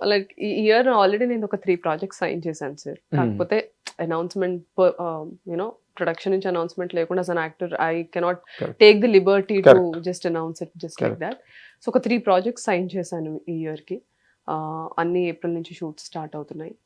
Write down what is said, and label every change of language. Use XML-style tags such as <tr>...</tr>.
<te>Like ఈ year already నేను ఒక 3 ప్రాజెక్ట్స్ సైన్ చేశాను సార్. కాకపోతే అనౌన్స్మెంట్, యూనో ప్రొడక్షన్ నుంచి అనౌన్స్మెంట్ లేకుండా</te> <en>as an actor I cannot take the liberty to just announce it just like that.</en> <te>So ఒక 3 projects sign చేశాను ఈ ఇయర్ కి. అన్ని ఏప్రిల్ నుంచి షూట్ స్టార్ట్ అవుతున్నాయి.</te>